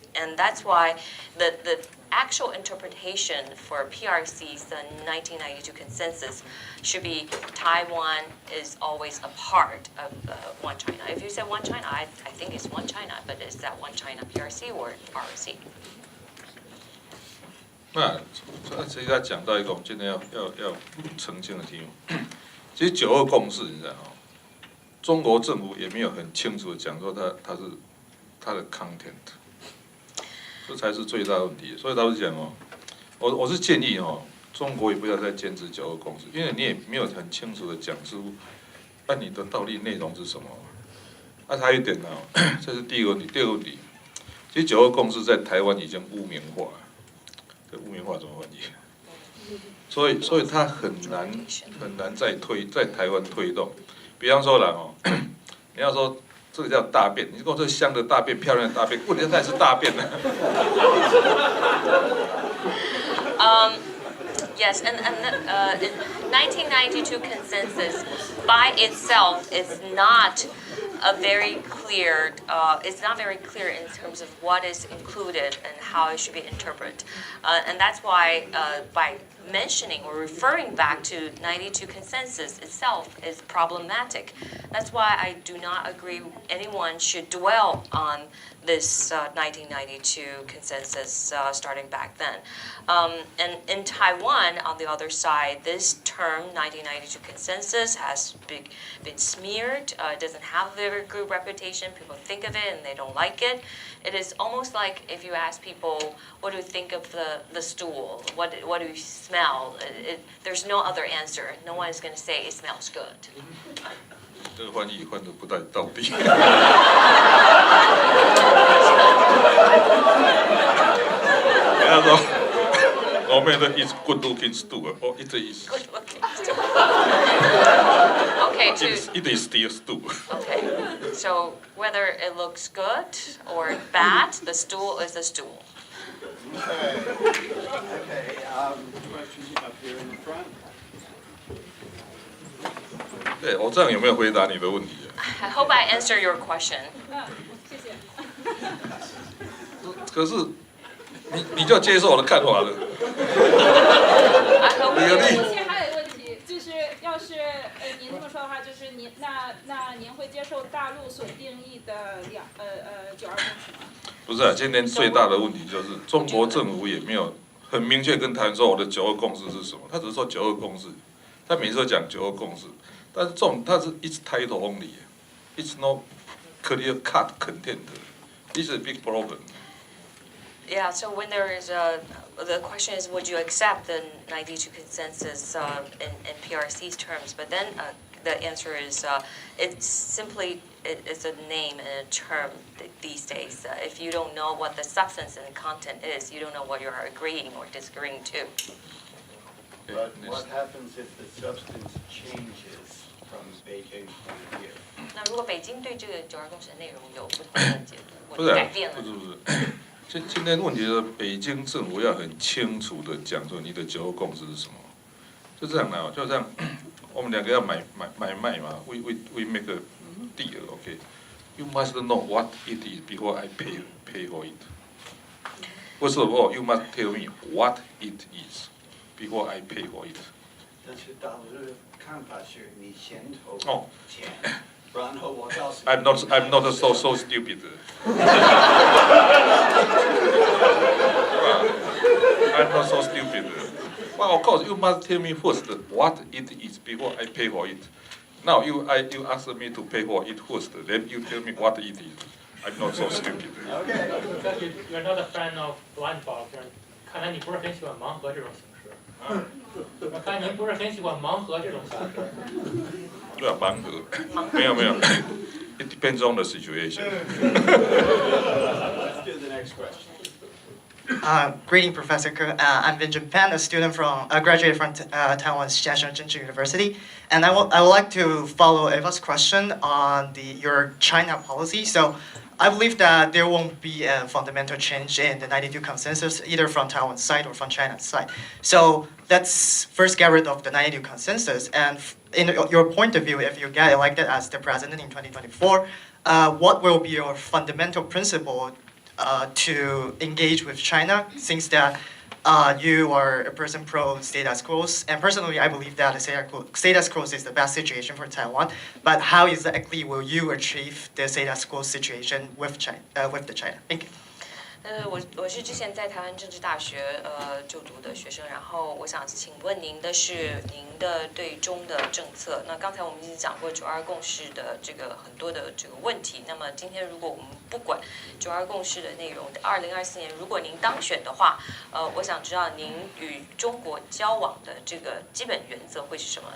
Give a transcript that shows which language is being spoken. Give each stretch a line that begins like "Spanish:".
English: And that's why the actual interpretation for PRC's 1992 consensus should be Taiwan is always a part of one China. If you say one China, I think it's one China, but is that one China PRC or ROC?
Chinese: 那其实他讲到一个我们今天要澄清的题目，其实9·2共识，你知道哦，中国政府也没有很清楚的讲说它的 content。这才是最大的问题，所以老实讲哦，我是建议哦，中国也不要再坚持9·2共识，因为你也没有很清楚的讲出，你的到底内容是什么。还有一点呢，这是第一个问题。第二个问题，其实9·2共识在台湾已经污名化，这污名化怎么翻译？所以它很难在台湾推动。比方说啦哦，你要说。这个叫大便，你说这香的大便、漂亮的大便，问题它也是大便呢。
English: Yes, and the 1992 consensus by itself is not very clear. It's not very clear in terms of what is included and how it should be interpreted, and that's why by mentioning or referring back to 92 consensus itself is problematic. That's why I do not agree anyone should dwell on this 1992 consensus starting back then. And in Taiwan, on the other side, this term 1992 consensus has been smeared. It doesn't have a very good reputation. People think of it and they don't like it. It is almost like if you ask people, what do you think of the stool? What do you smell? There's no other answer. No one is going to say it smells good.
Chinese: 这个翻译翻得不太到底。他说，我们的
English: is good looking stool， 哦，it is。 Good looking stool. Okay, it is still stool. Okay, so whether it looks good or bad, the stool is a stool. Okay, question up here in the front.
Chinese: 对，我这样有没有回答你的问题啊？
English: I hope I answer your question.
Chinese: 谢谢。可是你就接受我的看法了。
English: I hope
Chinese: 而且还有一个问题，就是要是您这么说的话，就是您您会接受大陆所定义的9·2共识吗？不是啊，今天最大的问题就是中国政府也没有很明确跟台湾说我的9·2共识是什么，他只是说9·2共识，他每次都讲9·2共识，但是它是
English: it's title only， it's no clear cut content， this is a big problem. Yeah, so when there is the question is, would you accept the 92 consensus in PRC's terms? But then the answer is, it's simply it's a name and a term these days. If you don't know what the substance and content is, you don't know what you are agreeing or disagreeing to. But what happens if the substance changes from Beijing's point of view?
Chinese: 那如果北京对这个9·2共识的内容有不同的解读，不是啊或者改变了，不是。今天问题是北京政府要很清楚的讲说你的9·2共识是什么，就这样的，就这样，我们两个要买卖嘛 ，
English: we make a deal, okay? You must know what it is before I pay for it. First of all, you must tell me what it is before I pay for it.
Chinese: 但是大陆的看法是你先投钱，然后我告诉你。
English: I'm not so stupid. I'm not so stupid. Well, of course, you must tell me first what it is before I pay for it. Now you ask me to pay for it first, then you tell me what it is. I'm not so stupid. You're not a fan of blind box，
Chinese: 看来你不是很喜欢盲盒这种形式。我看您不是很喜欢盲盒这种形式。对啊，盲盒，没有。
English: It depends on the situation. Let's do the next question. Greeting, Professor Ke. I'm Benjamin Pan, a student graduated from Taiwan's Jiaxing Zhenji University, and I would like to follow Eva's question on your China policy. So, I believe that there won't be a fundamental change in the 92 consensus, either from Taiwan's side or from China's side. So, let's first get rid of the 92 consensus. And in your point of view, if you get elected as the president in 2024, what will be your fundamental principle to engage with China, since that you are a person pro status quo, and personally I believe that status quo is the best situation for Taiwan. But how exactly will you achieve the status quo situation with China? Thank you.
Chinese: 我是之前在台湾政治大学就读的学生，然后我想请问您的是您的对中的政策。那刚才我们已经讲过9·2共识的这个很多的这个问题。那么今天如果我们不管9·2共识的内容，2024年如果您当选的话，我想知道您与中国交往的这个基本原则会是什么？